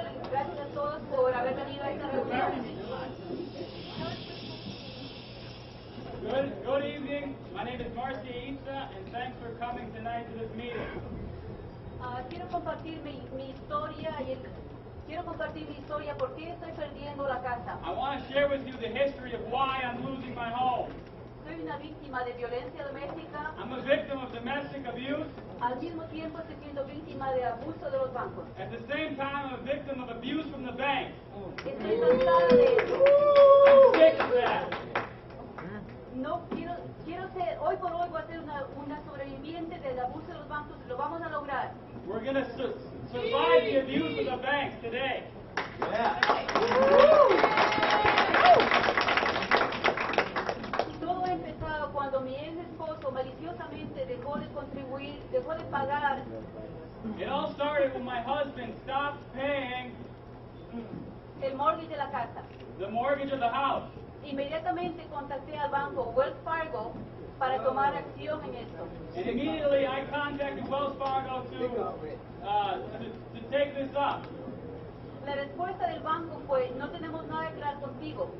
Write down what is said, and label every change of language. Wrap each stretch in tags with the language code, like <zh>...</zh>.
<es>Gracias a todos por haber venido a esta reunión.</es> <en>Good evening. My name is Marcia Itza, and thanks for coming tonight to this meeting.</en> <es>Quiero compartir mi historia quiero compartir mi historia por qué estoy perdiendo la casa.</es> <en>I want to share with you the history of why I'm losing my home.</en> <es>soy una víctima de violencia doméstica,</es> <en>I'm a victim of domestic abuse.</en> <es>al mismo tiempo estoy siendo víctima de abuso de los bancos.</es> <en>At the same time, I'm a victim of abuse from the bank.</en> <es>Estoy cansada de eso.</es> <en>I'm sick of that.</en> <es>No quiero ser, hoy por hoy voy a ser una sobreviviente del abuso de los bancos y lo vamos a lograr.</es> <en>We're going to survive the abuse of the banks today.</en> <es>Todo ha empezado cuando mi ex esposo maliciosamente dejó de contribuir, dejó de pagar.</es> <en>It all started when my husband stopped paying</en> <es>El mortgage de la casa.</es> <en>the mortgage of the house.</en> <es>Inmediatamente contacté al banco Wells Fargo para tomar acción en esto.</es> <en>And immediately I contacted Wells Fargo to take this up.</en> <es>La respuesta del banco fue, no tenemos nada que hablar contigo.</es>